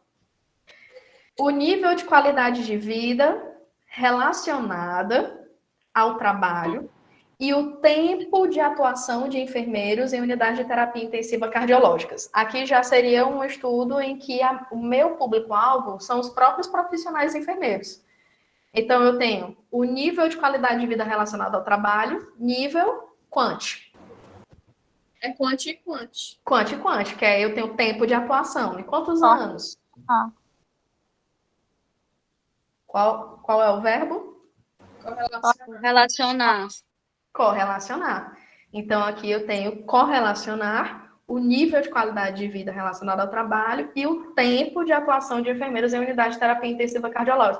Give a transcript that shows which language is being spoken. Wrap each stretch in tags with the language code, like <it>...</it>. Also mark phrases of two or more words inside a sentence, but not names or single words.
<pt>O nível de qualidade de vida relacionada ao trabalho e o tempo de atuação de enfermeiros em unidades de terapia intensiva cardiológicas. Aqui já seria um estudo em que o meu público-alvo são os próprios profissionais enfermeiros. Então, eu tenho o nível de qualidade de vida relacionado ao trabalho, nível quanti. É quanti e quanti. Quanti e quanti, que é eu tenho tempo de atuação. Em quantos anos? Qual é o verbo? Relacionar. Correlacionar. Então, aqui eu tenho correlacionar o nível de qualidade de vida relacionado ao trabalho e o tempo de atuação de enfermeiros em unidade de terapia intensiva cardiológica.</pt>